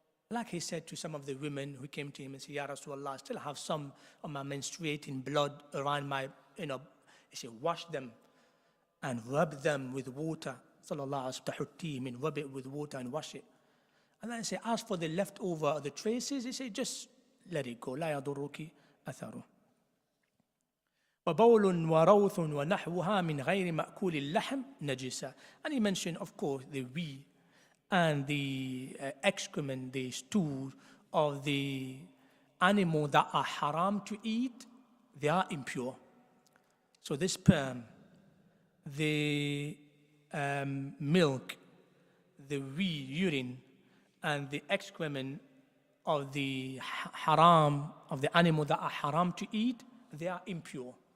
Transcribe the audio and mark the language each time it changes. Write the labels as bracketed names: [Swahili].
[English] Like he said to some of the women who came to him and said, Ya Rasulullah, I still have some of my menstruating blood around my, He said, wash them and rub them with water. Sallallahu alayhi wa rub it with water and wash it. And then he said, as for the leftover, the traces, he said, just let it go. [Arabic] لا يضرك أثره. وبول وروث ونحوها من غير مأكول اللحم نجسة. [English] And he mentioned, of course, the wee and the excrement, the stool of the animal that are haram to eat, they are impure. So the sperm, the milk, the wee, urine, and the excrement of the haram, of the animal that are haram to eat, they are impure.